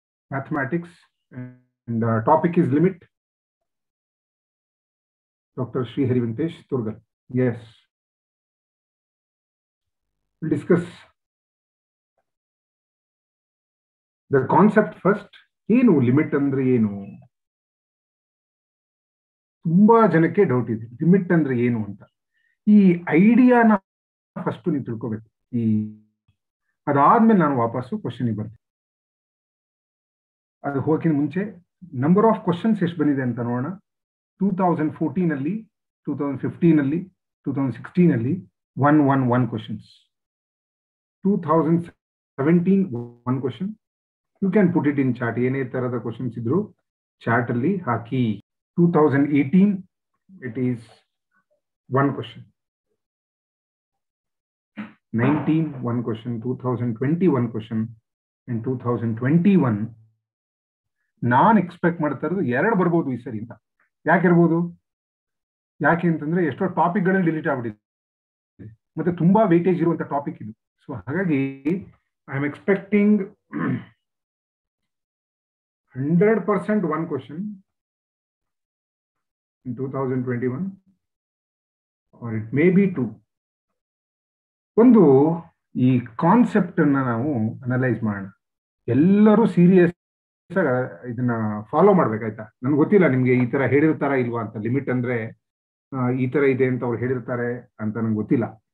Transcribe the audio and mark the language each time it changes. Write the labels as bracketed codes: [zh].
[en] mathematics, and topic is limit. Dr. Sri Hari Venkatesh Turgal. Yes. We'll discuss the concept first. [kn] ಏನು limit ಅಂದ್ರೆ ಏನು? ತುಂಬಾ ಜನಕ್ಕೆ doubt ಇದೆ, ಲಿಮಿಟ್ ಅಂದ್ರೆ ಏನು ಅಂತ. ಈ ಐಡಿಯಾನ ಫಸ್ಟ್ ನೀವು ತಿಳ್ಕೋಬೇಕು. ಅದಾದ್ಮೇಲೆ ನಾನು ವಾಪಸ್ಸು ಕ್ವಶನ್ಗೆ ಬರ್ತೀನಿ. ಅದು ಹೋಗಿನ ಮುಂಚೆ ನಂಬರ್ ಆಫ್ ಕ್ವಶನ್ಸ್ ಎಷ್ಟು ಬಂದಿದೆ ಅಂತ ನೋಡೋಣ. 2014 ಅಲ್ಲಿ, 2015 ಅಲ್ಲಿ, 2016 ಅಲ್ಲಿ 111 questions. [en] 2017 1 question. You can put it in chat. [kn] ಏನೇ ತರದ ಕ್ವಶನ್ಸ್ ಇದ್ರು ಚಾಟ್ ಅಲ್ಲಿ ಹಾಕಿ. [en] 2018 it is 1 question. 19 1 question. 2020 1 question. and [kn] 2021 ನಾನು ಎಕ್ಸ್ಪೆಕ್ಟ್ ಮಾಡ್ತಾ ಇರೋದು 2 ಬರ್ಬೋದು ಈ ಸರಿ ಅಂತ. ಯಾಕೆ ಇರ್ಬೋದು? ಯಾಕೆ ಅಂತಂದ್ರೆ ಎಷ್ಟೋ ಟಾಪಿಕ್ಗಳಲ್ಲಿ ಡಿಲೀಟ್ ಆಗ್ಬಿಟ್ಟಿದೆ, ಮತ್ತೆ ತುಂಬಾ ವೇಟೇಜ್ ಇರುವಂತ ಟಾಪಿಕ್ ಇದು. [en] so [kn] ಹಾಗಾಗಿ [en] I am expecting 100% 1 question in 2021 or it may be 2. [kn] ಒಂದು ಈ ಕಾನ್ಸೆಪ್ಟ್ ಅನ್ನ ನಾವು ಅನಲೈಸ್ ಮಾಡೋಣ. ಎಲ್ಲರೂ ಸೀರಿಯಸ್ ಇದನ್ನ ಫಾಲೋ ಮಾಡ್ಬೇಕಾಯ್ತಾ? ನನ್ಗೆ ಗೊತ್ತಿಲ್ಲ ನಿಮ್ಗೆ ಈ ತರ ಹೇಳಿರ್ತಾರ ಇಲ್ವಾ ಅಂತ. ಲಿಮಿಟ್ ಅಂದ್ರೆ ಈ ತರ ಇದೆ ಅಂತ ಅವ್ರು ಹೇಳಿರ್ತಾರೆ ಅಂತ ನಂಗೆ ಗೊತ್ತಿಲ್ಲ.